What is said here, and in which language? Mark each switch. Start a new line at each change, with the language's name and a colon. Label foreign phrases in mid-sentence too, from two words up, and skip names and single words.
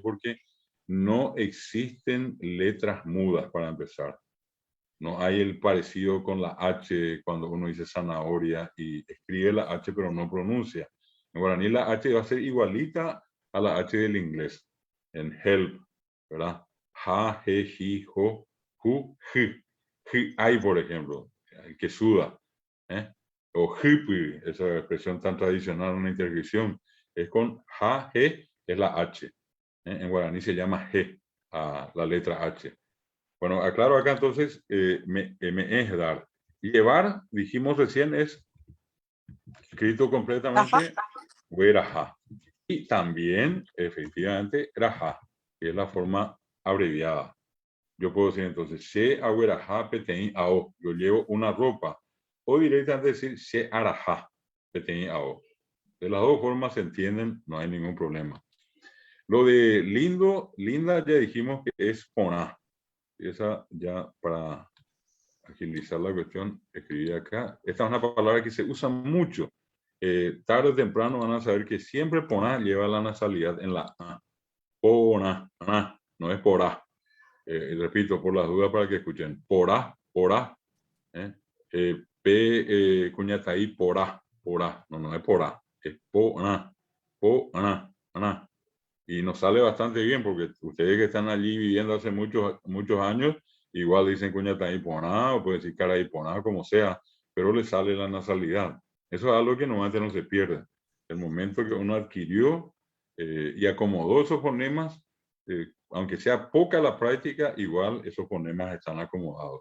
Spanish: Porque no existen letras mudas para empezar. No hay el parecido con la H cuando uno dice zanahoria y escribe la H pero no pronuncia. En guaraní la H va a ser igualita a la H del inglés. En help, ¿verdad? Ja, je, ji, jo, ju, ji. Hay, por ejemplo, el que suda. O hippie, esa expresión tan tradicional en una interjección. Es con ja, je, es la H. En guaraní se llama G, la letra H. Bueno, aclaro acá entonces, me es dar. Y llevar, dijimos recién, es escrito completamente hueraja. Y también, efectivamente, raja, que es la forma abreviada. Yo puedo decir entonces,
Guarani: se ahueraja petein ao.
Spanish: Yo llevo una ropa. O directamente decir,
Guarani: se araja petein ao.
Spanish: De las dos formas se entienden, no hay ningún problema. Lo de lindo, linda, ya dijimos que es poná. Esa ya para agilizar la cuestión, escribí acá. Esta es una palabra que se usa mucho. Tarde o temprano van a saber que siempre poná lleva la nasalidad en la A. Poná, no es porá. Repito, por las dudas para que escuchen.
Guarani: Porá. Cuñataí, porá.
Spanish: No es porá. Es poná. Y nos sale bastante bien porque ustedes que están allí viviendo hace muchos años, igual dicen
Guarani: cuñataí poná
Spanish: o pueden decir
Guarani: caraí poná,
Spanish: como sea, pero le sale la nasalidad. Eso es algo que normalmente no se pierde. El momento que uno adquirió y acomodó esos fonemas, aunque sea poca la práctica, igual esos fonemas están acomodados.